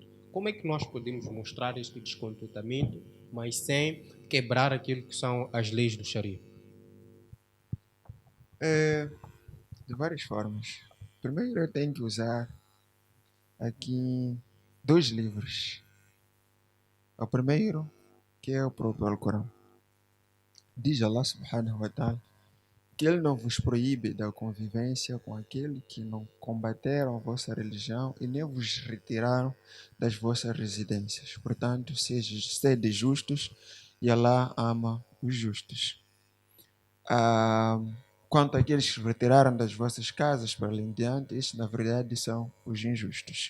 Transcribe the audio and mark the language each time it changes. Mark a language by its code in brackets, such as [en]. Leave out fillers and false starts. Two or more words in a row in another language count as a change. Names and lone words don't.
[pt] Como é que nós podemos mostrar este descontentamento, mas sem quebrar aquilo que são as leis do Sharia? De várias formas. Primeiro eu tenho que usar aqui 2 livros. O primeiro, que é o próprio Alcorão. Diz Allah [ar] سبحانه وتعالى [pt] que Ele não vos proíbe da convivência com aquele que não combateram a vossa religião e nem vos retiraram das vossas residências. Portanto, sede justos e Allah ama os justos. Quanto àqueles que retiraram das vossas casas para ali em diante, estes na verdade são os injustos.